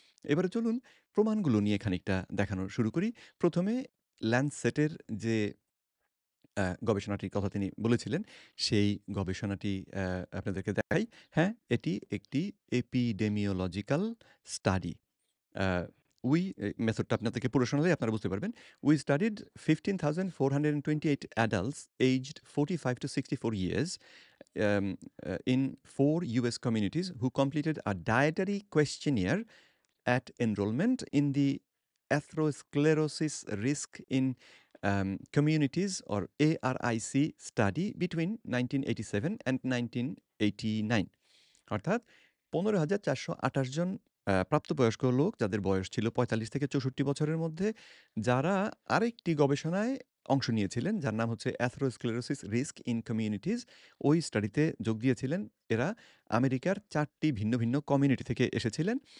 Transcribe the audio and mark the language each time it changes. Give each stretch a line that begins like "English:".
Bangla: এবারে চলুন প্রমাণগুলো নিয়ে খানিকটা দেখানো শুরু করি। ১ম এ ল্যান্ডসেটের যে গবেষণাটির কথা তিনি বলেছিলেন, সেই গবেষণাটি আপনাদেরকে দেখাই। হ্যাঁ, এটি একটি
English: epidemiological study.
Bangla: Uh, মেথডটা আপনাদেরকে পুরো শোনালেই আপনারা বুঝতে পারবেন।
English: We studied 15,428 adults aged 45 to 64 years in 4 US communities who completed a dietary questionnaire at enrollment in the atherosclerosis risk in communities or ARIC study between 1987 and 1989.
Bangla: অর্থাৎ ১৫,৪২৮ জন প্রাপ্তবয়স্ক লোক যাদের বয়স ছিল ৪৫ থেকে ৬৪ বছরের মধ্যে, যারা আরেকটি গবেষণায় অংশ নিয়েছিলেন যার নাম হচ্ছে অ্যাথেরোস্ক্লেরোসিস রিস্ক ইন কমিউনিটিজ। ওই স্টাডিতে যোগ দিয়েছিলেন এরা আমেরিকার ৪ টি ভিন্ন, ভিন্ন কমিউনিটি থেকে এসেছিলেন।